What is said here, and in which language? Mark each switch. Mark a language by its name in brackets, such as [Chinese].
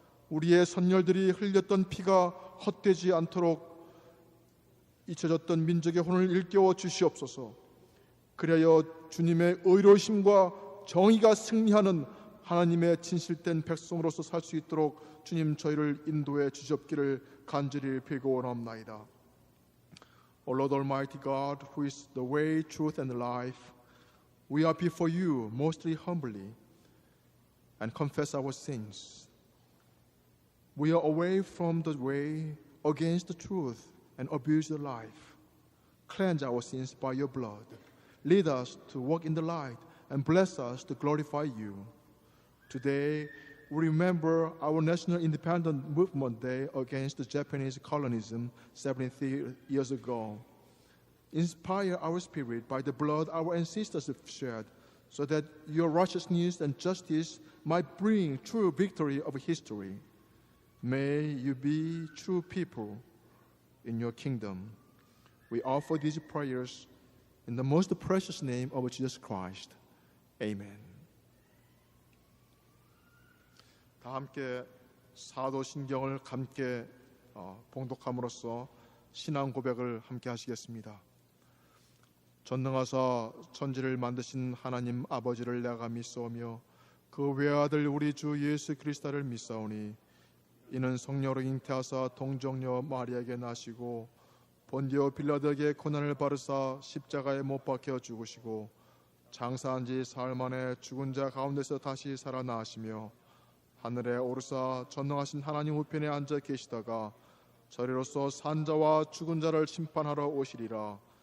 [Korean] 우리의 선열들이 흘렸던 피가 헛되지 않도록 잊혀졌던 민족의 혼을 일깨워 주시옵소서. 그리하여 주님의 의로우심과 정의가 승리하는 하나님의 진실된 백성으로서 살 수 있도록 주님 저희를 인도해 주시옵기를 간절히 빌고 원합나이다. [English] O Lord Almighty God, who is the way, truth, and life, we are before you mostly humbly and confess our sins. We are away from the way, against the truth, and abuse the life. Cleanse our sins by your blood. Lead us to walk in the light and bless us to glorify you. Today, we remember our National Independence Movement Day against the Japanese colonialism 73 years ago. Inspire our spirit by the blood our ancestors have shed, so that your righteousness and justice might bring true victory of history. May you be true people in your kingdom. We offer these prayers in the most precious name of Jesus Christ. Amen. [Korean] 다 함께 사도신경을 함께 봉독함으로써 신앙 고백을 함께 하시겠습니다. 전능하사 천지를 만드신 하나님 아버지를 내가 믿사오며 그 외아들 우리 주 예수 그리스도를 믿사오니 이는 성령으로 잉태하사 동정녀 마리아에게 나시고 본디오 빌라도에게 고난을 받으사 십자가에 못 박혀 죽으시고 장사한 지 사흘 만에 죽은 자 가운데서 다시 살아나시며 하늘에 오르사 전능하신 하나님 우편에 앉아 계시다가 저리로서 산자와 죽은 자를 심판하러 오시리라.